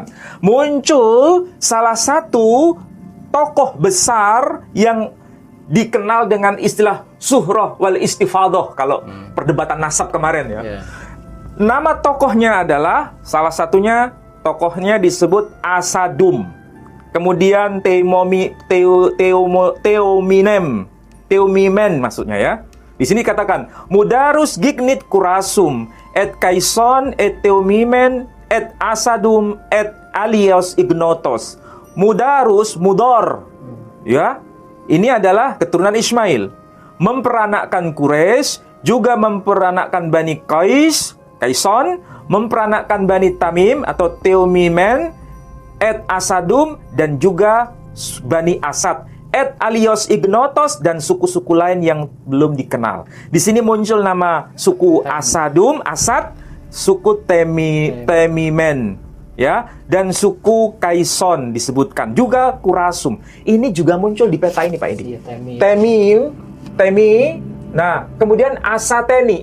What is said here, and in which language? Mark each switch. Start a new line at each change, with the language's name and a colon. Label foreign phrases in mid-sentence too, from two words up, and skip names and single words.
Indonesian: Muncul salah satu tokoh besar yang dikenal dengan istilah
Arabic: شهرة والاستفاضة
Indonesian: kalau perdebatan nasab kemarin ya. Nama tokohnya adalah salah satunya tokohnya disebut Asadum. Kemudian Teomimen maksudnya ya. Di sini katakan
Latin: Mudarus gignit kurasum et kaison et Teomimen et Asadum et alios ignotos. Mudarus mudor.
Indonesian: Ya. Ini adalah keturunan Ismail. Memperanakkan Quraisy, juga memperanakkan Bani Kaison, memperanakkan Bani Tamim atau Teomimen,
Latin: et Asadum,
Indonesian: dan juga Bani Asad,
Latin: et alios ignotos,
Indonesian: dan suku-suku lain yang belum dikenal. Di sini muncul nama suku Asadum, Asad, suku Temimen, ya, dan suku Kaison disebutkan, juga Kurasum. Ini juga muncul di peta ini, Pak Edi. Temi. Nah, kemudian Asateni.